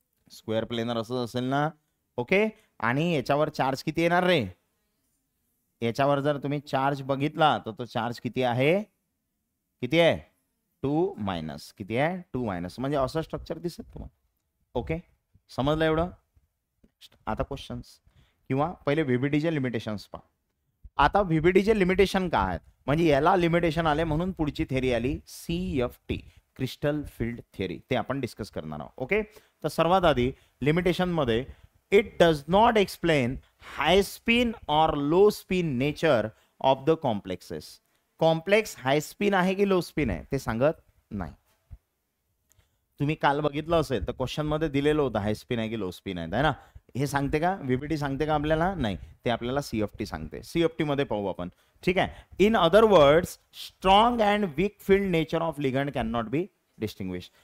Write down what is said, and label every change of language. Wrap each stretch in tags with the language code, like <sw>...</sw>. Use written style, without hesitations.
<mr>Square planar असं असेल ना. ओके. आणि याच्यावर चार्ज किती येणार रे, याच्यावर जर तुम्ही चार्ज बघितला तर तो चार्ज किती आहे, किती आहे, 2 - किती आहे, 2 - म्हणजे असं स्ट्रक्चर दिसत तुम्हाला. ओके, समजलं एवढं. आता क्वेश्चन्स किंवा पहिले व्हीबीडीचे लिमिटेशन्स पहा. आता व्हीबीडीचे लिमिटेशन काय आहेत, म्हणजे याला लिमिटेशन आले म्हणून पुढची थेरी आली CFT, क्रिस्टल फील्ड थेरी. ते आपण डिस्कस करणार आहोत. ओके. तर सर्वात आधी लिमिटेशन मध्ये,</mr> <en>It does not explain high spin और low spin nature of the complexes.</en> <mr>Complex high spin आहे की लो स्पिन आहे ते सांगत नाही. तुम्ही काल बघितलं असेल तर क्वेश्चन मध्ये दिलेलं होतं हाय स्पिन आहे की लो स्पिन आहे ना. हे सांगते का व्हीबीडी, सांगते का आपल्याला, नाही. ते आपल्याला CFT सांगते. CFT मध्ये पाहू आपण. ठीक आहे.</mr> <en>In other words, strong and weak field nature of ligand can not be distinguish.</en>